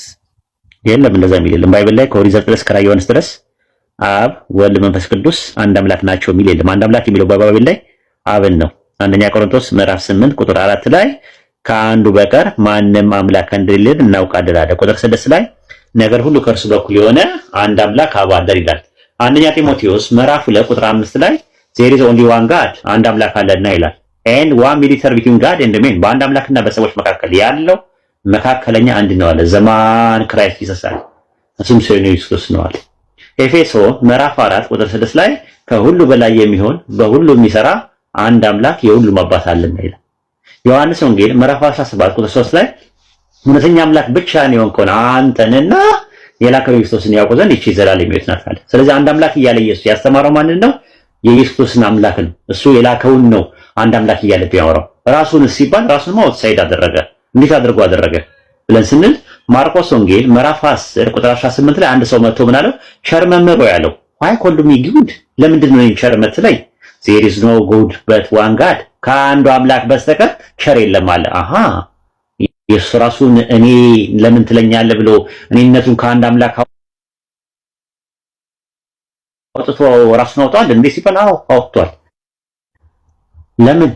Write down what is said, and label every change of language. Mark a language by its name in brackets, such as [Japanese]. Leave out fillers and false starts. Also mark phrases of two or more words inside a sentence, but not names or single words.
[Amharic] የለም። እንደዛ የሚል የለም ባይብል ላይ ከኦሪት ዘፍጥረት እስከ ራዕየ ዮሐንስ ድረስ አብ ወልድ መንፈስ ቅዱስ አንድ አምላክ ናቸው የሚል የለም። አንድ አምላክ የሚለው ባይብል ላይ አብን ነው። አንደኛ ቆሮንቶስ ምዕራፍ 8 ቁጥር 4 ላይ ከአንዱ በቀር ማንም አምላክ እንደሌለ እናውቃለን አለ። ቁጥር 6 ላይ ነገር ሁሉ ከእርሱ በኩል የሆነ አንድ አምላክ አብ አለ ይላል። አንደኛ ጢሞቴዎስ ምዕራፍ 2 ቁጥር 5 ላይ [English] there is only one God [Amharic] አንድ አምላክ አለና ይላል። [English] and one mediator between God and men [Amharic] በአንድ አምላክና በሰዎች መካከል ያለው መካከለኛ አንድ ነው አለ። [English] the man Christ [Amharic] ይሰሳል እሱም ሰው ነው ኢየሱስ ነው አለ። ኤፌሶን ምዕራፍ 4 ቁጥር 6 ላይ ከሁሉ በላይ የሚሆን በሁሉ የሚሰራ አንድ አምላክ የሁሉም አባት አለና ይላል። ዮሐንስ ወንጌል ምዕራፍ 17 ቁጥር 3 ላይ እውነተኛ አምላክ ብቻ ነው የሆንከውን አንተንና የላከው ኢየሱስን ያውቁ ዘንድ ይህች ዘላለም ሕይወት ናት አለ። ስለዚህ አንድ አምላክ እያለ ኢየሱስ ያስተማረው ማንን ነው? የኢየሱስን አምላክ ነው። እሱ የላከውን ነው አንድ አምላክ እያለ ቢያወራው። ራሱን ሲባል ራሱን አውትሳይድ አደረገ። እንዴት አድርጎ አደረገ ብለን ስንል ማርቆስ ወንጌል ምዕራፍ 10 ቁጥር 18 ላይ አንድ ሰው መጥቶ ምን አለው? ቸር መምህር ያለው [English] why called me good [Amharic] ለምንድን ነው ቸር የምትለኝ? [English] there is no good but one God [Amharic] ከአንዱ አምላክ በስተቀር ቸር የለም አለ። አሃ ኢየሱስ ራሱን እኔ ለምን ትለኛለህ ብሎ እኔነቱን ከአንድ አምላክ አውጥቶ ራሱን አውጥቷል እንዴ ሲባል አዎ አውጥቷል። ለምን?